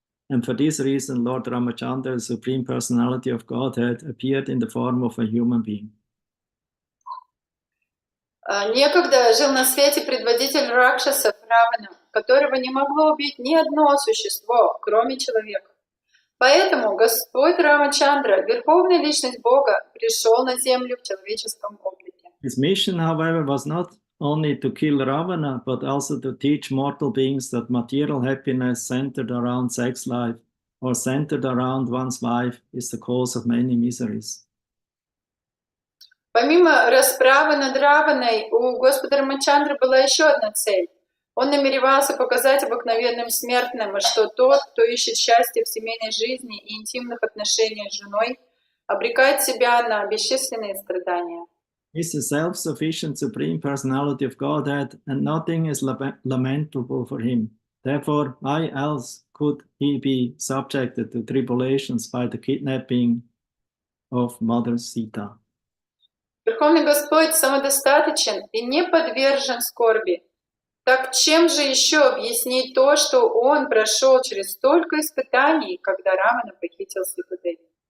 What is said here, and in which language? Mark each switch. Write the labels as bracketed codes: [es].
[en] And for this reason, Lord Ramachandra, the Supreme Personality of Godhead, appeared in the form of a human being. [ru] Некогда жил на свете предводитель Ракшасов Равана, которого не могло убить ни одно существо, кроме человека. Поэтому Господь Рамачандра, Верховная Личность Бога, пришел на землю в человеческом облике. [en] His mission, however, was not only to kill Ravana, but also to teach mortal beings that material happiness centered around sex life or centered around one's wife is the cause of many miseries. [ru] Помимо расправы над Раваной, у Господа Рамачандры была еще одна цель. Он намеревался показать обыкновенным смертным, что тот, кто ищет счастья в семейной жизни и интимных отношениях с женой, обрекает себя на бесчисленные страдания. [en] He is the self-sufficient Supreme Personality of Godhead, and nothing is lamentable for him. Therefore, why else could he be subjected to tribulations by the kidnapping of Mother Sita? [ru] Верховный Господь самодостаточен и не подвержен скорби. Так чем же еще объяснить то, что он прошел через столько испытаний, когда Равана похитил Ситадеви?